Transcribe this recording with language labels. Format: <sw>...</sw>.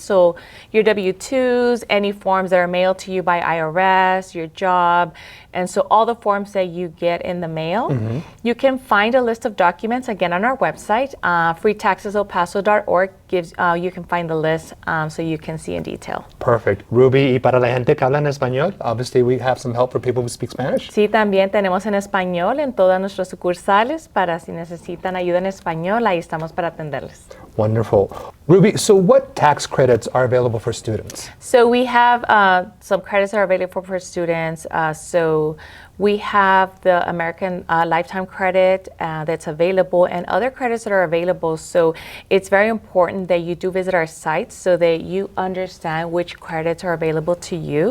<en>So your W-2s, any forms that are mailed to you by IRS, your job. And so all the forms that you get in the mail, you can find a list of documents again on our website. freetaxeselpaso.org gives you can find the list so you can see in detail. Perfect. Ruby,</en> <es>y para la gente que habla en español,</es> <en>obviously we have some help for people who speak Spanish.</en> <es>Sí, también tenemos en español en todas nuestras sucursales para si necesitan ayuda en español, ahí estamos para atenderles.</es> <en>Wonderful. Ruby, so what tax credits are available for students? So we have some credits that are available for students. So we have the American Lifetime Credit that's available and other credits that are available. So it's very important that you do visit our sites so that you understand which credits are available to you.</en>